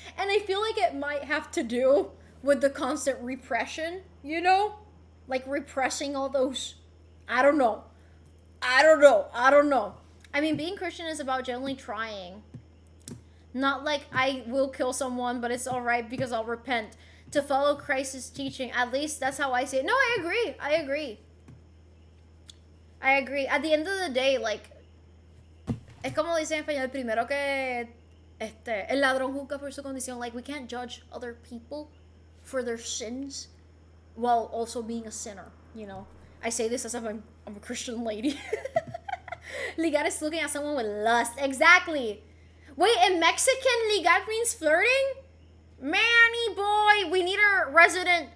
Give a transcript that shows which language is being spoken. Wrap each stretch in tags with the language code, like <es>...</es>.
<en>And I feel like it might have to do with the constant repression, you know? Like repressing all those, I don't know. I don't know. I don't know. I mean, being Christian is about generally trying. Not like I will kill someone, but it's alright because I'll repent. To follow Christ's teaching. At least that's how I see it. No, I agree. I agree. I agree. At the end of the day, like,</en> <es>es como dice en español, primero que el ladrón juzga por su condición.</es> <en>Like, we can't judge other people for their sins while also being a sinner, you know? I say this as if I'm a Christian lady. Ligar is looking at someone with lust. Exactly. Wait, in Mexican, ligar means flirting? Manny boy, we need a resident.</en>